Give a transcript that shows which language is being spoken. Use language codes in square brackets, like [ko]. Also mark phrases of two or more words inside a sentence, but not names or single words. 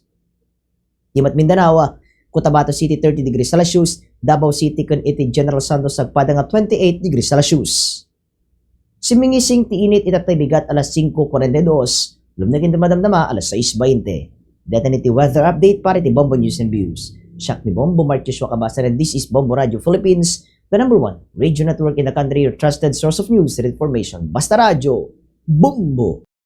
[ilo] Ti Mindanao, Cotabato City 30 [en] degrees Celsius, [ilo] Davao City ken iti General Santos agpada nga 28 [en] degrees Celsius. [ilo] Simingising ti init itatay bigat alas 5:42, lumnagin dumadamdama alas 6:20. Data iti [en] weather update [ilo] para iti Bombo [en] News and Views. [ilo] Siak ni [en] Bombo Marcos Wakabasan and this is Bombo Radio Philippines, the #1 radio network in the country, your trusted source of news and information. [ilo] Basta Radio, Bombo!